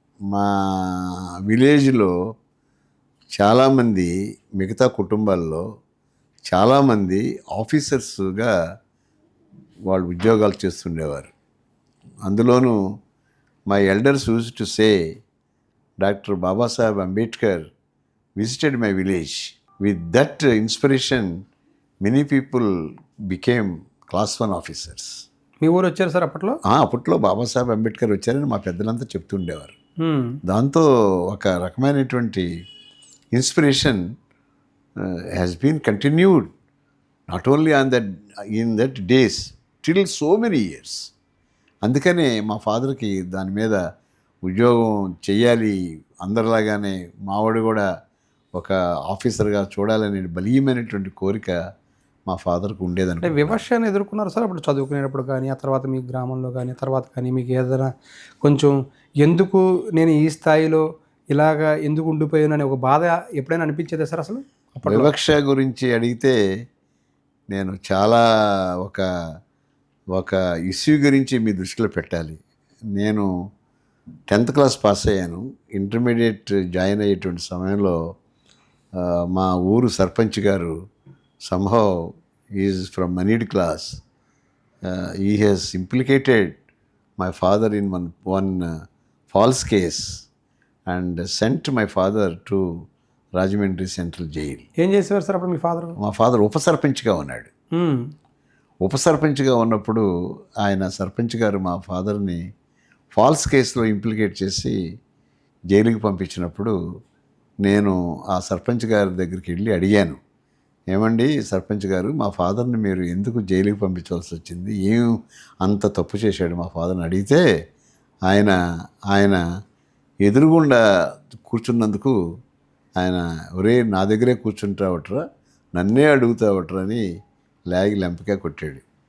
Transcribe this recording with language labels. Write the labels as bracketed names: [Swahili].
[Telugu] మా విలేజ్లో చాలామంది, మిగతా కుటుంబాల్లో చాలామంది ఆఫీసర్స్గా వాళ్ళు ఉద్యోగాలు చేస్తుండేవారు. అందులోనూ [English] My elders use to say doctor Babasaheb Ambedkar visited my village. With that inspiration, many people became class 1 officers. [Telugu] మీ ఊరు వచ్చారు సార్ అప్పట్లో? అప్పట్లో బాబాసాహెబ్ అంబేద్కర్ వచ్చారని మా పెద్దలంతా చెప్తుండేవారు. దాంతో ఒక రకమైనటువంటి inspiration [English] Has been continued not only in that days till so many years. [Telugu] అందుకనే మా ఫాదర్కి దాని మీద ఉద్యోగం చెయ్యాలి, అందరిలాగానే మావాడు కూడా ఒక ఆఫీసర్గా చూడాలనే బలీయమైనటువంటి కోరిక మా ఫాదర్కి ఉండేదని. అంటే వివక్షను ఎదుర్కొన్నారు సార్ అప్పుడు చదువుకునేటప్పుడు కానీ, ఆ తర్వాత మీ గ్రామంలో కానీ, తర్వాత కానీ మీకు ఏదైనా కొంచెం ఎందుకు నేను ఈ స్థాయిలో ఇలాగా ఎందుకు ఉండిపోయానని ఒక బాధ ఎప్పుడైనా అనిపించేదా సార్ అసలు? వివక్ష గురించి అడిగితే నేను చాలా ఒక ఒక ఇష్యూ గురించి మీ దృష్టిలో పెట్టాలి. నేను 10th క్లాస్ పాస్ అయ్యాను. ఇంటర్మీడియట్ జాయిన్ అయ్యేటువంటి సమయంలో మా ఊరు సర్పంచ్ గారు [English] somehow he is from moneyed class. He has implicated my father in one false case and sent my father to Rajahmundry central jail. [Telugu] ఏం చేసేవారు సార్ అప్పుడు మీ ఫాదర్? మా ఫాదర్ ఉప సర్పంచ్గా ఉన్నాడు. ఉప సర్పంచ్గా ఉన్నప్పుడు ఆయన సర్పంచ్ గారు మా ఫాదర్ని ఫాల్స్ కేసులో ఇంప్లికేట్ చేసి జైలుకి పంపించినప్పుడు నేను ఆ సర్పంచ్ గారి దగ్గరికి వెళ్ళి అడిగాను, ఏమండి సర్పంచ్ గారు, మా ఫాదర్ని మీరు ఎందుకు జైలుకి పంపించవలసి వచ్చింది, ఏం అంత తప్పు చేశాడు మా ఫాదర్ని అడిగితే ఆయన ఎదురుగుండా కూర్చున్నందుకు ఆయన ఒరే నా దగ్గరే కూర్చుంటావట్రా, నన్నే అడుగుతావట్రా అని లాగి లెంపగా కొట్టాడు.